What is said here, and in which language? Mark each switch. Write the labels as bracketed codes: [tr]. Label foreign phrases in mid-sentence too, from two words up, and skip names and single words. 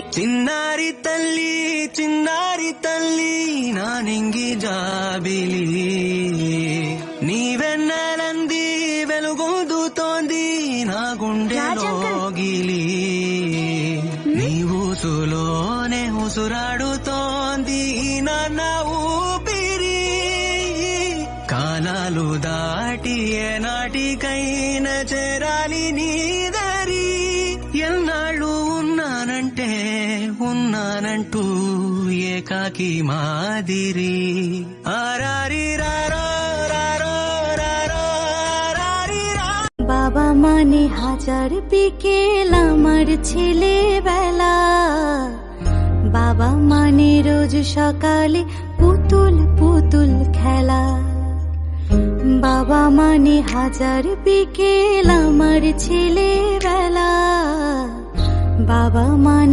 [te] చిన్నారి తల్లి నా నింగి జాబిలి నీవెన్నెలంది వెలుగొందుతోంది నా గుండెలోగిలి నీ ఊసులోనే ఉసురాడుతోంది నాన్న ఊపిరి కాలాలు దాటి ఏనాటికైనా చేరాలి నీ దారి ఎన్నాళ్ళు ఉన్నానంటూ ఏకాకి మాదిరి ఆరారి రారో రారో రారో ఆరారి రా। [bn] বাবা মানে হাজার বিকেল আমার ছেলেবেলা, বাবা মানে রোজ সকালে পুতুল পুতুল খেলা, বাবা মানে হাজার বিকেল আমার ছেলেবেলা, বাবা মানে